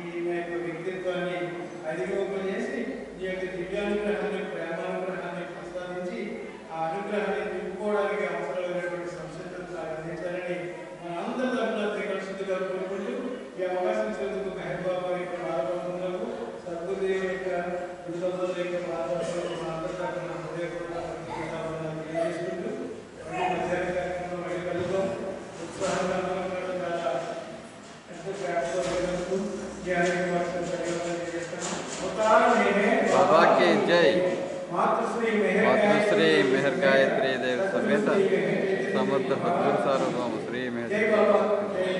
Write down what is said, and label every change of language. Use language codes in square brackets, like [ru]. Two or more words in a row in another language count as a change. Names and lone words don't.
[te] నా యొక్క వ్యక్తిత్వాన్ని అధిగమింపజేసి నీ యొక్క దివ్యానుగ్రహాన్ని, ప్రేమానుగ్రహాన్ని ప్రసాదించి ఆ అనుగ్రహాన్ని నింపుకోవడానికి అవసరమైనటువంటి సంసిద్ధతను అందించాలని మన అందరి తరఫున త్రికరశుద్ధిగా కోరుకుంటూ ఈ అవకాశం ఇచ్చినందుకు మెహర్ బాబా యొక్క పాదపద్మములకు, సద్గురుదేవుని యొక్క గురుదంపతుల యొక్క పాదపద్మములకు మా అందరి తరఫున హృదయపూర్వక తెలియజేసుకుంటూ మధ్యాహ్న కార్యక్రమం మళ్ళీ కలుద్దాం. ఉత్సాహంగా చాలా ఎంతో వ్యాప్తంగా [hi] बाबा की जय। [sa] मातृश्री मेहर गायत्री देव समेत समर्थ सद्गुरु सार्वभौम श्री मेहर।